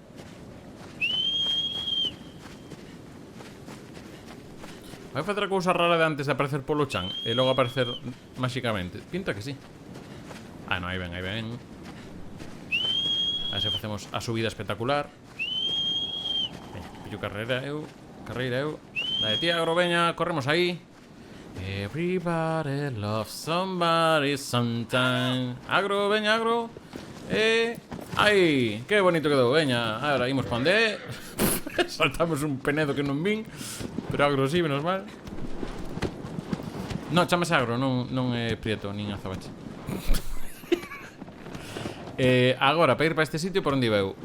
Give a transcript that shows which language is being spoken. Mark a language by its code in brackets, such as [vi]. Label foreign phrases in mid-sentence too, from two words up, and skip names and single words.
[gl] Vai facer a cousa rara de antes de aparecer polo chan e logo aparecer máxicamente. Pinta que sí. Non, aí ven, aí ven. A ver se facemos a subida espectacular. Veña, pillo carreira eu. Dai ti, agro, veña, corremos aí. [en] Everybody loves somebody sometime. [gl] Agro, veña, agro. ¡Ay! ¡Qué bonito quedou! Veña, ahora imos pa onde. Saltamos un penedo que non vin. Pero agro sí, menos mal. No, chamase agro, non é prieto, nin azabache. Agora, para ir para este sitio, por onde iba eu?